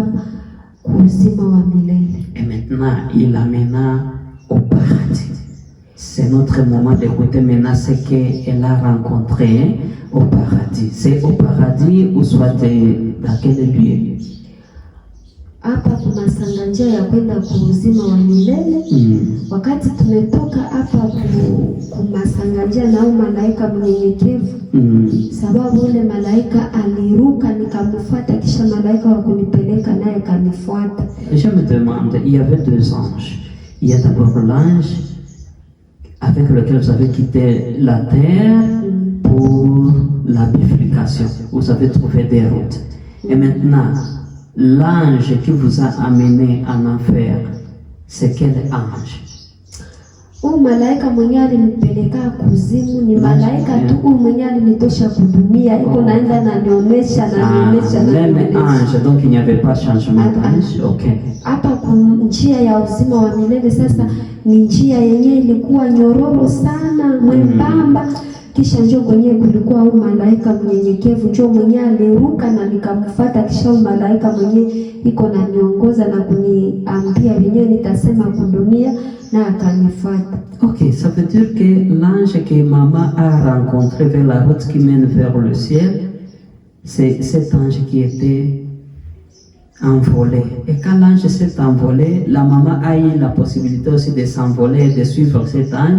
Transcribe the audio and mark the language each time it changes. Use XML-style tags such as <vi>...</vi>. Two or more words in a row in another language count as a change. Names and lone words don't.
<fr>Et maintenant, il l'amena au paradis. c'est notre moment d'écouter maintenant ce qu'elle a rencontré au paradis. C'est au paradis ou soit dans quel lieu?</fr> <sw>Hapa kuna sanganjia ya kwenda kuuzima wa milele. Wakati tumetoka hapa kumasanganjia na malaika mnyenyekevu, sababu ule malaika aliruka nikamfuata, kisha malaika wa kunipeleka naye kanifuata.</sw> <fr>Je me demande, il y avait deux anges. Il y a d'abord l'ange avec lequel vous avez quitté la terre pour la bifurcation. Vous avez trouvé des routes. Et maintenant, l'ange qui vous a amené en enfer, c'est quel ange?</fr> <sw>Malaika mwenye alinipeleka kuzimu ni malaika tu mwenye alinitosha kudunia, iko naenda na nionyesha</sw> <fr>Même ange, donc il n'y avait pas changement d'ange. OK.</fr> <sw>Hapa kuna njia ya uzima wa milele. Sasa ni njia yenye ilikuwa nyororo sana, mwembamba. Kisha njoo kwenye kulikuwa malaika mnyenyekevu, njoo mwenye aliruka na nikamfuata, kisha malaika mwenye iko na niongoza na kuniambia venyewe nitasema kudunia na akanifuata.</sw> <fr>OK, ça veut dire que l'ange que maman a rencontré vers la route qui mène vers le ciel, c'est cet ange qui était envolé. Et quand l'ange s'est envolé, la maman a eu la possibilité aussi de s'envoler et de suivre cet ange.</fr>